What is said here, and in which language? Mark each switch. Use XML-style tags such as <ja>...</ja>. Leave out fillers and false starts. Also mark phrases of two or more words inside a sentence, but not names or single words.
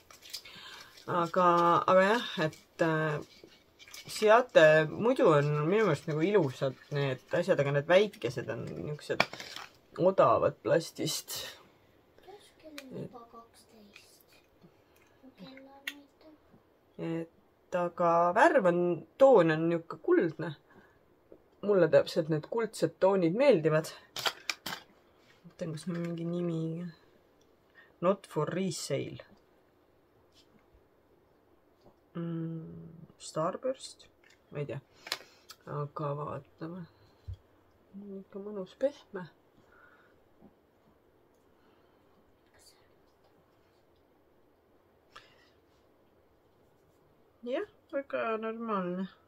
<et>Aga jah, et seate muidu on minu meelest nagu ilusad need asjad, aga need väikesed on niisugused odavad plastist. Et aga värv on, toon on niisugune kuldne. Mulle täpselt need kuldsed toonid meeldivad. Mõtlen, kas on mingi nimi.</et> <en>Not for resale.</en> <et>Starburst, ma ei tea, aga vaatame, ikka mõnus pehme. Jah, väga normaalne.</et>